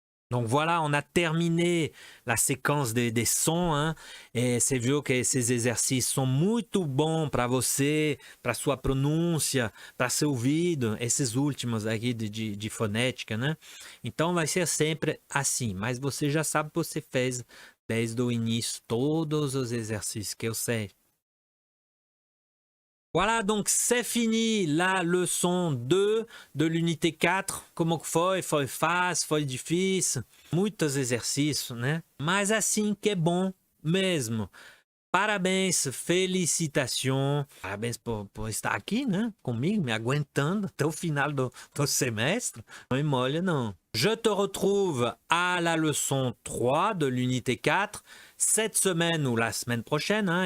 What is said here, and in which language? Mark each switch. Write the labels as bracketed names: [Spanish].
[French] Donc voilà, on a terminé la séquence des sons, hein? [Portuguese] E você viu que esses exercícios são muito bons para você, para sua pronúncia, para seu ouvido, esses últimos aqui de fonética, né? Então vai ser sempre assim, mas você já sabe que você fez desde o início todos os exercícios que eu sei. Voilà, donc c'est fini la leçon 2 de l'unité 4. Como que foi? Foi fácil, foi difícil? Muitos exercícios, né? Mas assim que é bom mesmo. Parabéns, félicitations. Parabéns por estar aqui, né? Comigo, me aguentando até o final do semestre. Não me molha, não. [French] Je te retrouve à la leçon 3 de l'unité 4. Cette semaine ou la semaine prochaine, hein?